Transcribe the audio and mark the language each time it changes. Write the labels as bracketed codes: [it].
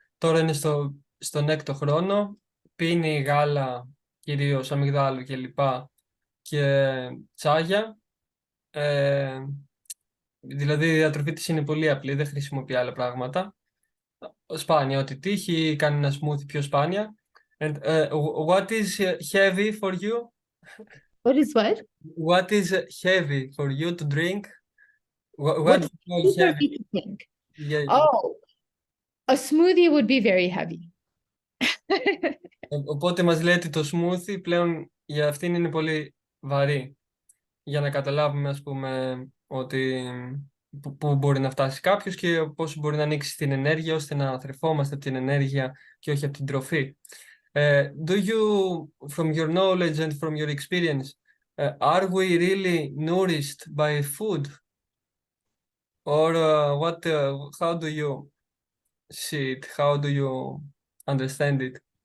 [el] Τώρα είναι στον 6ο χρόνο, πίνει γάλα, κυρίως αμυγδάλου και λοιπά, και τσάγια. Δηλαδή η διατροφή της είναι πολύ απλή, δεν χρησιμοποιεί άλλα πράγματα. Σπάνια, ό,τι τύχει, κάνει ένα smoothie πιο σπάνια. [en] And what is heavy for you? What is what? What is heavy for you to drink? What do you call heavy? To drink? Yeah. Oh, a smoothie would be very heavy. [el] Οπότε μας λέει ότι το smoothie πλέον για αυτήν είναι πολύ βαρύ. Για να καταλάβουμε, ας πούμε, ότι πού μπορεί να φτάσει κάποιος και πώς μπορεί να ανοίξει την ενέργεια ώστε να θρεφόμαστε από την ενέργεια και όχι από την τροφή. [en] Do you, from your knowledge and from your experience, are we really nourished by food? Or how do you see it? How do you understand it?